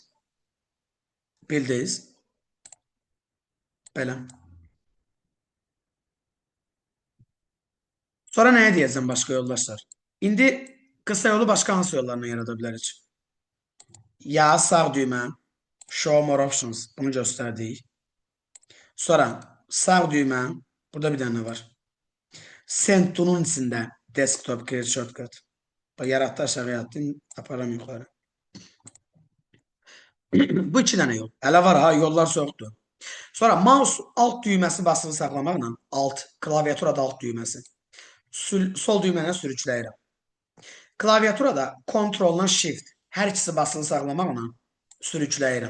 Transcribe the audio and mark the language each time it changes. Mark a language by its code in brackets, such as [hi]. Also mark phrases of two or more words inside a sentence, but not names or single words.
[az] Bildiniz? Belə. Sonra nəyə deyəcəm başqa yoldaşlar? İndi qısa yolu başqa hansı yollarla yarada bilərik? Ya sağ düymə, [en] show more options, [az] bunu göstərdik. Sonra sağ düymə, burada bir dənə var. [en] Send to'nun içində desktop create shortcut. [az] Yaratdı aşağı yattın, aparam yuxarı. Bu iki dənə yol. Hələ var ha, yollar çoxdur. Sonra mouse alt düyməsi basılı saxlamaqla, klaviaturada alt düyməsi. Sol düyməni sürükləyirəm. Klaviaturada Ctrl-la Shift hər ikisi basılı saxlamaqla sürükləyirəm.